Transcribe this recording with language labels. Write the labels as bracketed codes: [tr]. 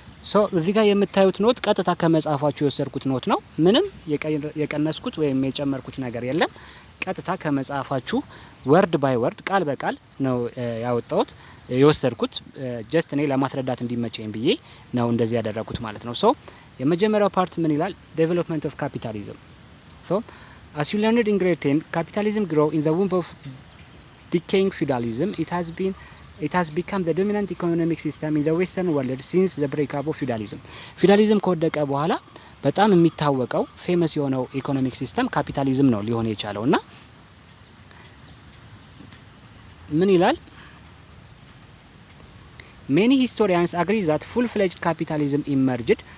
[am] ሶ እዚህ ጋር የምታዩት ኖት ቀጥታ ከመጽሐፋችሁ የወሰድኩት ኖት ነው። ምንም የቀነስኩት ወይም የጨመርኩት ነገር የለም። ቀጥታ ከመጽሐፋችሁ ወርድ ባይ ወርድ ቃል በቃል ነው ያወጣሁት የወሰድኩት። ጀስት እኔ ለማስረዳት እንዲመቸኝ ብዬ ነው እንደዚህ ያደረኩት ማለት ነው። ሶ የመጀመሪያው ፓርት ምን ይላል? [en] ዴቨሎፕመንት ኦፍ ካፒታሊዝም። ሶ as you learned in grade 10 capitalism grew in the womb of decaying feudalism. It has become the dominant economic system in the western world since the breakup of feudalism. [am] feudalism ከወደቀ በኋላ በጣም የሚታወቀው ፌመስ የሆነው ኢኮኖሚክ ሲስተም ካፒታሊዝም ነው ሊሆን የቻለውና ምን ይላል? [en] Many historians agree that full-fledged capitalism emerged.